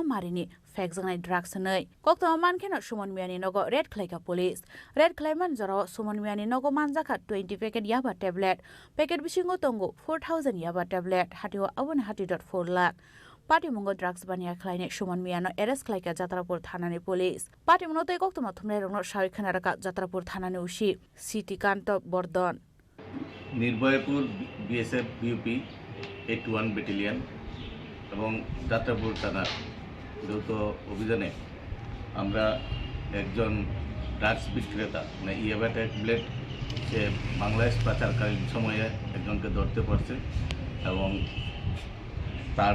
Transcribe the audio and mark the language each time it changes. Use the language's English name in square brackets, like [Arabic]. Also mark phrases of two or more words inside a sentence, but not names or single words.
[Kok Borok] मारिनि फेक जंनाय ड्रग्स नै कक्तमा मानखेनो सुमन मियानि नग रेड खलाइका पुलिस रेड खलाइमान जराव सुमन मियानि नग मानजाखा 20 पैकेट याबा टेबलेट पैकेट बिसिङाव तंगो 4000 याबा टेबलेट हाटिओ आबन हाटि.4 लाख पाटिमुंगो ड्रग्स बानिया खलाइने सुमन मियानो एरेस्ट खलाइका जात्रापुर थानानि पुलिस पाटिमुंगो तै कक्तमा थुमनाय रंनो सारि खनारका जात्रापुर थानानि उसी सिटी कान्त बर्धन [Bangla] निर्भयपुर बीएसएफ बीयूपी 81 ব্যাটালিয়ন এবং যাত্রাপুর থানার যৌথ অভিযানে আমরা একজন ড্রাগস বিক্রেতা মানে ইয়াবা ট্যাবলেট সে বাংলাদেশ পাচারকালীন সময়ে একজনকে ধরতে পারছে এবং তার